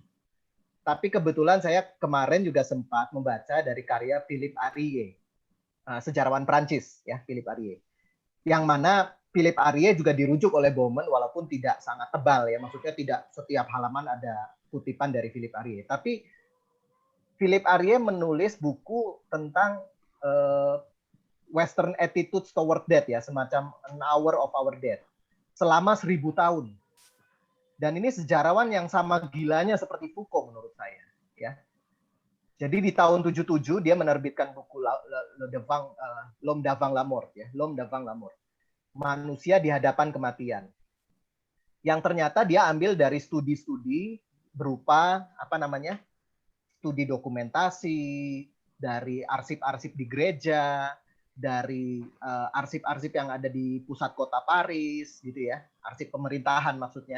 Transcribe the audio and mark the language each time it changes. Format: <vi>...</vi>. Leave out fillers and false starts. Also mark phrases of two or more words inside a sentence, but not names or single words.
<id>Tapi kebetulan saya kemarin juga sempat membaca dari karya Philippe Arié, sejarawan Prancis, ya, Philippe Arié. Yang mana Philippe Arié juga dirujuk oleh Bauman, walaupun tidak sangat tebal ya, maksudnya tidak setiap halaman ada kutipan dari Philippe Arié. Tapi Philippe Arié menulis buku tentang Western attitudes toward death ya, semacam An Hour of Our Death, selama 1000 tahun. Dan ini sejarawan yang sama gilanya seperti Foucault menurut saya. Ya. Jadi di tahun 77 dia menerbitkan buku L'Homme devant la mort, ya, L'Homme devant la mort, manusia di hadapan kematian. Yang ternyata dia ambil dari studi-studi berupa studi dokumentasi, dari arsip-arsip di gereja, dari arsip-arsip yang ada di pusat kota Paris, gitu ya, arsip pemerintahan maksudnya.</id>